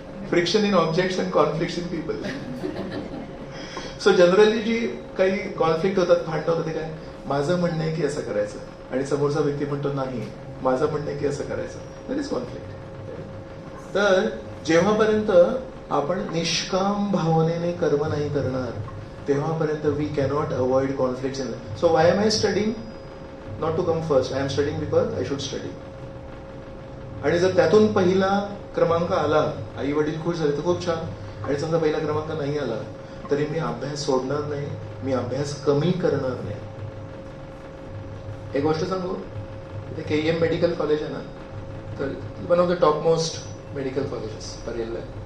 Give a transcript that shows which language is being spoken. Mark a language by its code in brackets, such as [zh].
[en] Friction in objects and conflicts in people. [mr] So generally जी काही conflict होतात, भांडणं होतं, ते काय, माझं म्हणणं आहे की असं करायचं आणि समोरचा व्यक्ती म्हणतो नाही माझं म्हणणं आहे की असं करायचं, [en] That is conflict. [mr] तर जेव्हापर्यंत आपण निष्काम भावनेने कर्म नाही करणार तेव्हापर्यंत [en] We cannot avoid conflict in life. So why am I studying? Not to come first, I am studying because I should study. [mr] आणि जर त्यातून पहिला क्रमांक आला, आई वडील खुश झाले तर खूप छान. आणि समजा पहिला क्रमांक नाही आला तरी मी अभ्यास सोडणार नाही, मी अभ्यास कमी करणार नाही. एक गोष्ट सांगू, KEM मेडिकल कॉलेज आहे ना, तर [en] one of the top most medical colleges [mr] परेलला.